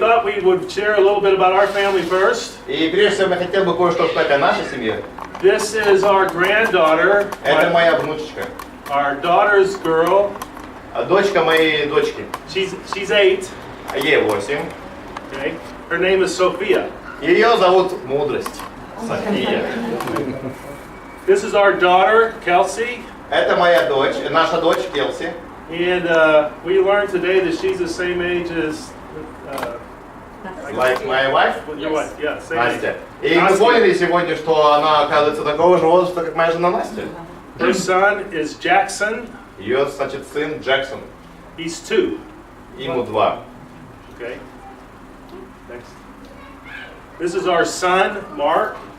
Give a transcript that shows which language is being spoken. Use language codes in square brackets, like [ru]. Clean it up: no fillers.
[en] thought we would share a little bit about our family first. [ru] И прежде всего, я хотел бы кое-что сказать о нашей семье. [en] This is our granddaughter. [ru] Это моя внучечка. [en] Our daughter's girl. [ru] Дочка моей дочки. [en] She's 8. [ru] Ей 8. [en] Okay. Her name is Sophia. [ru] Ее зовут Мудрость. София. [en] This is our daughter, Kelsey. [ru] Это моя дочь, наша дочь Келси. [en] And we learned today that she's the same age as Like my wife? your wife. Yeah, same [ru] Настя. [en] age. [ru] И мы поняли сегодня, что она оказывается такого же возраста, как моя жена Настя. [en] Her son is Jackson. [ru] Ее, значит, сын Джексон. [en] He's 2. [ru] Ему 2. [en] Okay. Next. This is our son, Mark.